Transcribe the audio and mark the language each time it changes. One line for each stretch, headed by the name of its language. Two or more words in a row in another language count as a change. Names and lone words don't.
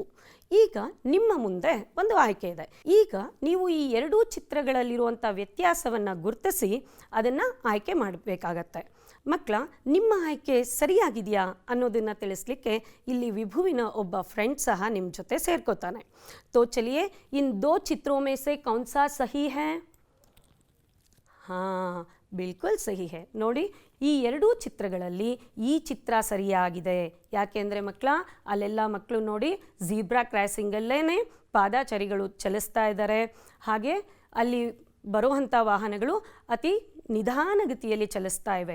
Kannada: ಈಗ ನಿಮ್ಮ ಮುಂದೆ ಒಂದು ಆಯ್ಕೆ ಇದೆ. ಈಗ ನೀವು ಈ 2 ಚಿತ್ರಗಳಲ್ಲಿರುವಂಥ ವ್ಯತ್ಯಾಸವನ್ನು ಗುರುತಿಸಿ ಅದನ್ನು ಆಯ್ಕೆ ಮಾಡಬೇಕಾಗತ್ತೆ. ಮಕ್ಕಳ, ನಿಮ್ಮ ಆಯ್ಕೆ ಸರಿಯಾಗಿದೆಯಾ ಅನ್ನೋದನ್ನು ತಿಳಿಸ್ಲಿಕ್ಕೆ ಇಲ್ಲಿ ವಿಭುವಿನ ಒಬ್ಬ ಫ್ರೆಂಡ್ ಸಹ ನಿಮ್ಮ ಜೊತೆ ಸೇರ್ಕೋತಾನೆ.
Hindi: तो चलिए इन 2 चित्रों में से कौन सा सही है? हाँ, बिल्कुल सही है.
Kannada: ನೋಡಿ, ಈ 2 ಚಿತ್ರಗಳಲ್ಲಿ ಈ ಚಿತ್ರ ಸರಿಯಾಗಿದೆ. ಯಾಕೆಂದರೆ ಮಕ್ಕಳ, ಅಲ್ಲೆಲ್ಲ ಮಕ್ಕಳು ನೋಡಿ ಝೀಬ್ರಾ ಕ್ರಾಸಿಂಗಲ್ಲೇ ಪಾದಾಚಾರಿಗಳು ಚಲಿಸ್ತಾ ಇದ್ದಾರೆ. ಹಾಗೆ ಅಲ್ಲಿ ಬರುವಂಥ ವಾಹನಗಳು ಅತಿ ನಿಧಾನಗತಿಯಲ್ಲಿ ಚಲಿಸ್ತಾ ಇವೆ.